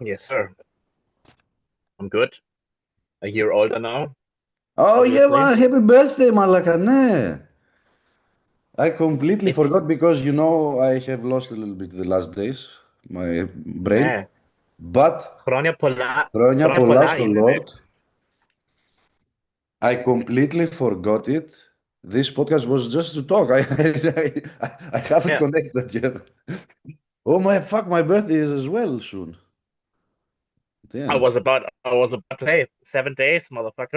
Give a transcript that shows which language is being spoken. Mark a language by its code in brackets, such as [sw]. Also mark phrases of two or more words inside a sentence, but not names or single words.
[en] Yes, sir. I'm good. A year older now, Oh yeah, obviously. man, happy birthday, Malakane. I completely It's forgot because I have lost a little bit the last days, my brain. yeah. But Χρόνια [el] Χρόνια πολλά πολλά στο είναι, ρε. [en] Lord. I completely forgot it. This podcast was just to talk. I haven't Yeah. connected yet. Oh my fuck, my birthday is as well soon. Damn. I was about to say 7 days, motherfucker.